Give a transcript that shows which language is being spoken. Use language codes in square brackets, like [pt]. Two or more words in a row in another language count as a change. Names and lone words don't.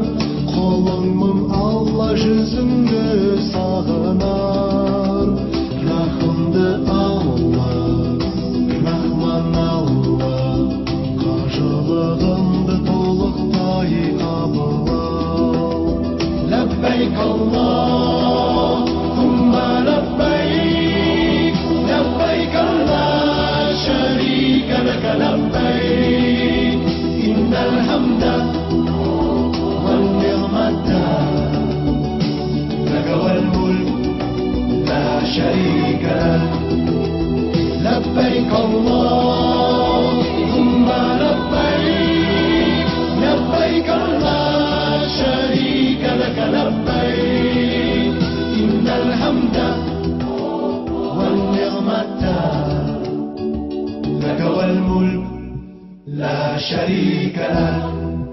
[kk] Қолыңмын Алла жүзіңді сағынар. Рахымды Алла, Рахман Алла, қажылығымды толықтай қабыл ал. [ar] لبيك اللهم لبيك, لبيك لا شريك لك لبيك إن الحمد والنعمة لك والملك لا شريك لك لبيك اللهم لبيك لبيك لا شريك لك لبيك إن الحمد لك والملك لا شريك لك